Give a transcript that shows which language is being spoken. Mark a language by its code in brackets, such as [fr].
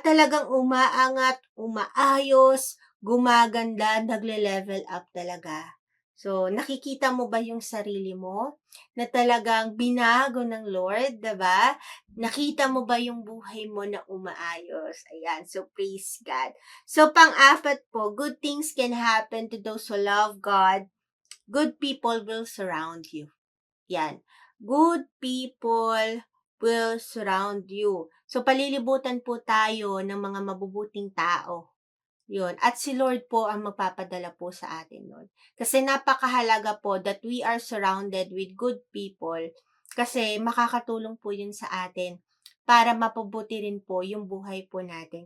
[tl] Talagang umaangat, umaayos, gumaganda, nagle-level up talaga. So, nakikita mo ba yung sarili mo na talagang binago ng Lord, 'di ba? Nakita mo ba yung buhay mo na umaayos? [en] Ayan, so praise God. So, [tl] pang-apat po, [en] good things can happen to those who love God. Good people will surround you. Yan. Good people will surround you. [tl] So, palilibutan po tayo ng mga mabubuting tao. Yun. At si Lord po ang magpapadala po sa atin nun. Kasi napakahalaga po [en] that we are surrounded with good people [tl] kasi makakatulong po yun sa atin para mapabuti rin po yung buhay po natin.